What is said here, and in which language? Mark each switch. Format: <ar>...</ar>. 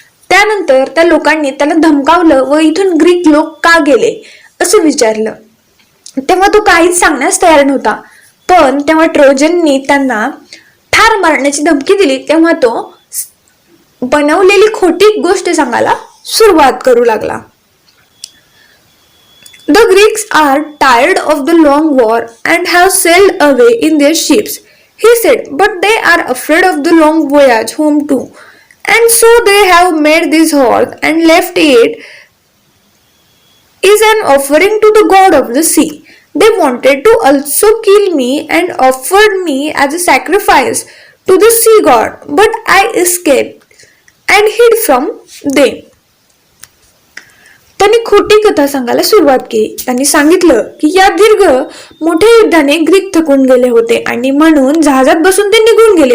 <mr>त्यानंतर त्या लोकांनी त्याला धमकावलं व इथून ग्रीक लोक का गेले असं विचारलं. तेव्हा तो काहीच सांगण्यास तयार नव्हता. पण तेव्हा ट्रोजननी त्यांना ठार मारण्याची धमकी दिली. तेव्हा तो बनवलेली खोटी गोष्ट सांगायला सुरुवात करू लागला.</mr> <en>The Greeks are tired of the long war and have sailed away in their ships, he said, but they are afraid of the long voyage home too. And so they have made this horse and left it is an offering to the god of the sea. They wanted to also kill me and offered me as a sacrifice to the sea god, but I escaped and hid from them.</en> <mr>त्यांनी खोटी कथा सांगायला सुरुवात केली. त्यांनी सांगितलं की या दीर्घ मोठ्या युद्धाने ग्रीक थकून गेले होते आणि म्हणून जहाजात बसून ते निघून गेले.</mr>